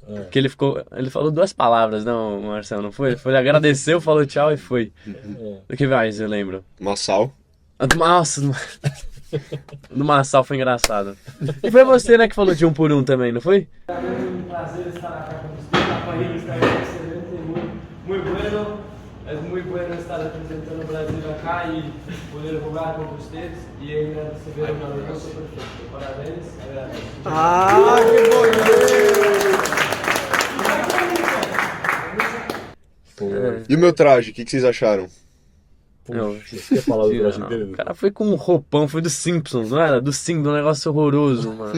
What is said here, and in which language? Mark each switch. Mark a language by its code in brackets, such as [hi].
[pt] Que ele falou 2 palavras, não, Marcel, não foi? Ele agradeceu, falou tchau e foi. O que mais eu lembro? Massal. Nossa, no Massal foi engraçado. E foi você, né, que falou de 1 por 1 também, não foi? [es] Un placer estar acá con usted. La país está excelente, muy bueno. Es muy bueno estar representando o Brasil acá y poder jugar contra ustedes. Y [pt] ainda receber [es] una derrota perfecta. [pt] Parabéns, agradeço. Ah, que bonito! E o meu traje, o que vocês acharam? Não, Você quer falar do traje não, dele? o cara foi com um roupão, foi do Simpsons, não era? Do Simpsons, um negócio horroroso, mano.